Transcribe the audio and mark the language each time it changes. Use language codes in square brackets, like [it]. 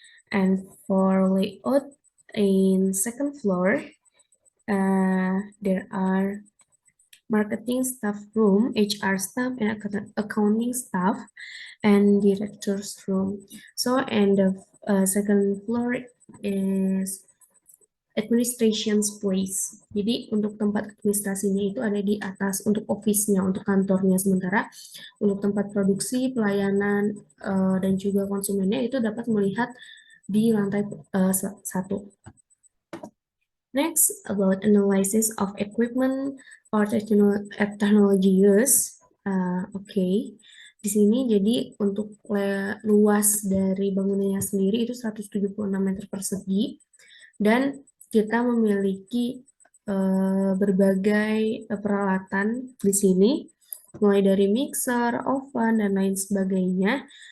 [en] And for layout in second floor, there are marketing staff room, HR staff, and accounting staff, and director's room. So, and the second floor is administration's place. [id] Jadi untuk tempat administrasinya itu ada di atas untuk office-nya, untuk kantornya. Sementara untuk tempat produksi, pelayanan, dan juga konsumennya itu dapat melihat di lantai 1. [en] Next, about analysis of equipment or technology use. Oke. [id] Di sini jadi untuk luas dari bangunannya sendiri itu 176 meter persegi, dan kita memiliki berbagai peralatan di sini, mulai dari mixer, oven, dan lain sebagainya.